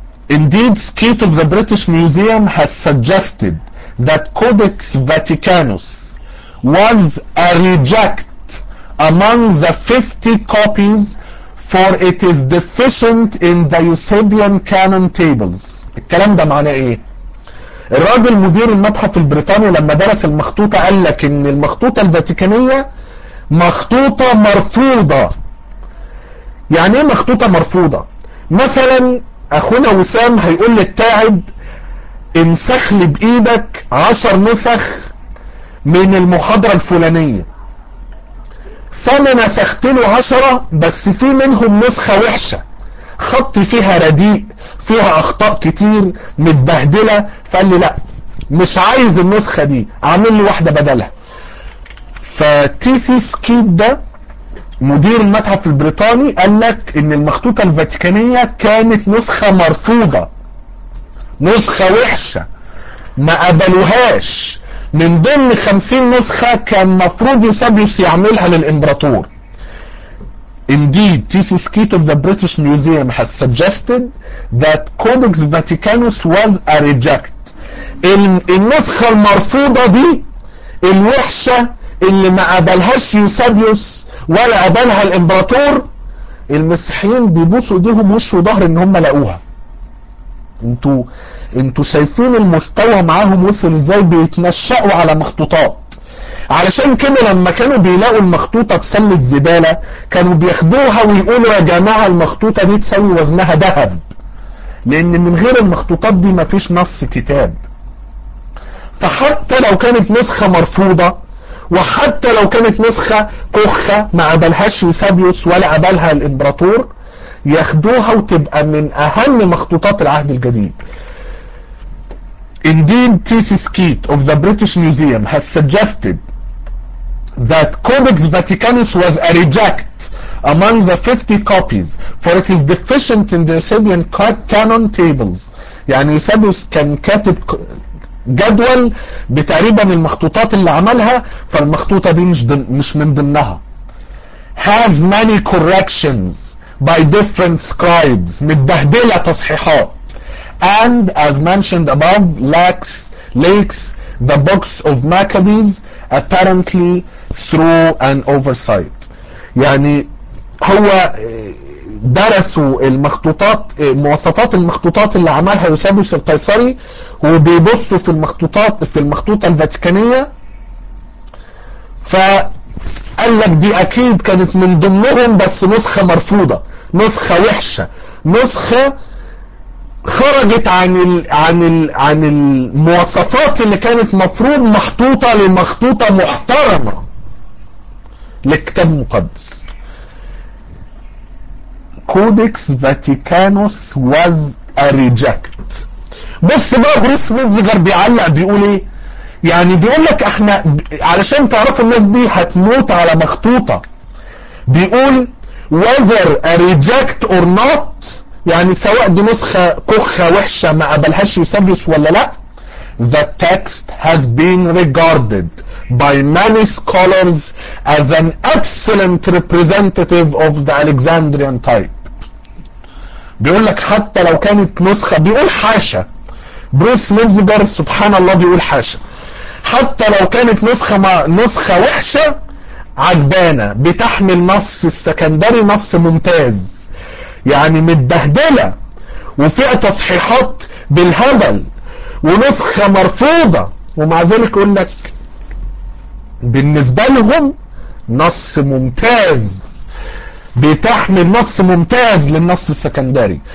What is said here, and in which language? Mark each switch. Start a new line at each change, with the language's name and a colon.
English: Indeed Skeat of the British Museum has suggested that Codex Vaticanus was a reject among the 50 copies for it is deficient in the Eusebian canon tables.
Arabic: الكلام ده معناه ايه؟ الراجل مدير المتحف البريطاني لما درس المخطوطة قال لك ان المخطوطة الفاتيكانية مخطوطة مرفوضة. يعني ايه مخطوطة مرفوضة؟ مثلا اخونا وسام هيقول للتاعب انسخ لي بإيدك 10 نسخ من المحاضرة الفلانية، فأنا نسخت له 10 بس في منهم نسخة وحشة، خطي فيها رديء، فيها أخطاء كتير، متبهدلة، فقال لي لأ مش عايز النسخة دي، أعمل لي واحدة بدلها. فتيسي سكيد ده مدير المتحف البريطاني قال لك إن المخطوطة الفاتيكانية كانت نسخة مرفوضة، نسخة وحشة ما قبلوهاش، من ضمن 50 نسخة كان مفروض يوسابيوس يعملها للإمبراطور.
English: Indeed, Tisi Skeet of the British Museum has suggested that Codex Vaticanus was a reject.
Arabic: النسخة المرفوضة دي الوحشة اللي ما قبلهاش يوسابيوس ولا قبلها الامبراطور، المسيحيين بيبوسوا ايديهم وش وظهر ان هم لقوها. انتوا شايفين المستوى معاهم وصل ازاي، بيتنشقوا على مخطوطات. علشان كده لما كانوا بيلاقوا المخطوطه بسله زباله كانوا بياخدوها ويقولوا يا جماعه المخطوطه دي تساوي وزنها ذهب، لان من غير المخطوطات دي مفيش نص كتاب. فحتى لو كانت نسخه مرفوضه، وحتى لو كانت نسخة كخة ما قبلهاش يوسابيوس ولا قبلها الامبراطور، ياخدوها وتبقى من اهم مخطوطات العهد الجديد.
English: Indeed, thesis kit of the British Museum has suggested that Codex Vaticanus was a reject among the 50 copies, for it is deficient in the Eusebian canon tables.
Arabic: يعني يوسابيوس كان كاتب جدول بتقريبا المخطوطات اللي عملها، فالمخطوطة دي مش من ضمنها.
English: Has many corrections by different scribes،
Arabic: متبهدلة تصحيحات.
English: And as mentioned above lacks the books of Maccabees apparently through an oversight.
Arabic: يعني هو درسوا المخطوطات، مواصفات المخطوطات اللي عملها يوسابيوس القيصري، وبيبصوا في المخطوطات في المخطوطه الفاتيكانيه، فقال لك دي اكيد كانت من ضمنهم بس نسخه مرفوضه، نسخه وحشه، نسخه خرجت عن الـ عن الـ عن المواصفات اللي كانت مفروض محطوطه لمخطوطه محترمه للكتاب المقدس.
English: Codex Vaticanus was a reject.
Arabic: بص بقى بروس ميتزجر بيعلق بيقول ايه؟ يعني بيقول لك احنا علشان تعرفوا الناس دي هتموت على مخطوطه. بيقول
English: whether a reject or not،
Arabic: يعني سواء دي نسخه كخه وحشه ما قبلهاش يوسابيوس ولا لا،
English: the text has been regarded by many scholars as an excellent representative of the Alexandrian type.
Arabic: بيقول لك حتى لو كانت نسخة، بيقول حاشا بروس ميتزجر سبحان الله، بيقول حاشا، حتى لو كانت نسخة ما نسخة وحشة عجبانة، بتحمل نص السكندري نص ممتاز، يعني متبهدلة وفيها تصحيحات بالهبل ونسخة مرفوضة، ومع ذلك يقول لك بالنسبة لهم نص ممتاز، بتحمل نص ممتاز للنص السكندري.